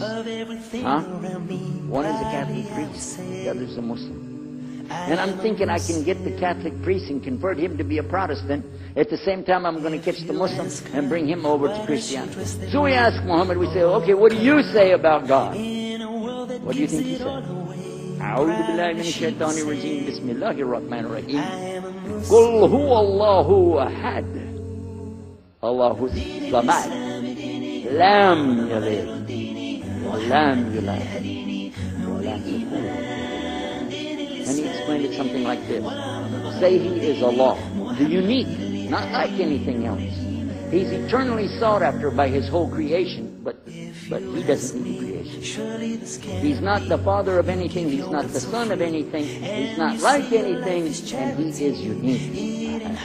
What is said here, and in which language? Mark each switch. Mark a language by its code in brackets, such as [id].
[en] Huh? One is a Catholic priest, the other is a Muslim. And I'm thinking I can get the Catholic priest and convert him to be a Protestant. At the same time, I'm going to catch the Muslim and bring him over to Christianity. So we ask Muhammad, we say, okay, what do you say about God? What do you think he said? [ar] أعوذ بالله من الشيطان الرجيم بسم الله الرحمن الرحيم قل هو الله أحد الله الصمد لم يلد ولم يولد ولم يكن. [en] And he explained it something like this. Say he is Allah, the unique, not like anything else. He's eternally sought after by his whole creation, but he doesn't need creation. He's not the father of anything, he's not the son of anything, he's not like anything, and he is unique.